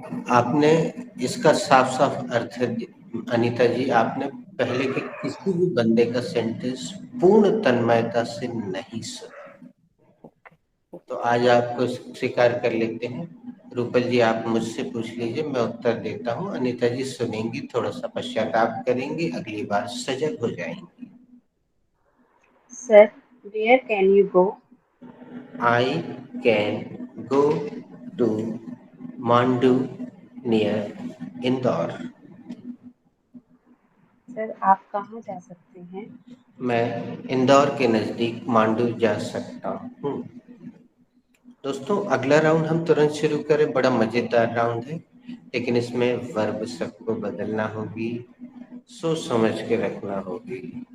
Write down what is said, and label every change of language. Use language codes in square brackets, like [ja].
[hi] आपने इसका साफ साफ अर्थ अनीता जी, आपने पहले के किसी भी बंदे का सेंटेंस पूर्ण तन्मयता से नहीं सुना। तो आज आपको स्वीकार कर लेते हैं। रूपल जी आप मुझसे पूछ लीजिए, मैं उत्तर देता हूँ। अनीता जी सुनेंगी, थोड़ा सा पश्चाताप करेंगी, अगली बार सजग हो जाएंगी। [en] Sir, where can you go? I can go to Mandu near Indore. [hi] Sir आप कहाँ जा सकते हैं? मैं इंदौर के नजदीक मांडू जा सकता हूँ। दोस्तों अगला राउंड हम तुरंत शुरू करें, बड़ा मजेदार राउंड है, लेकिन इसमें वर्ब सबको बदलना होगी, सोच समझ के रखना होगी।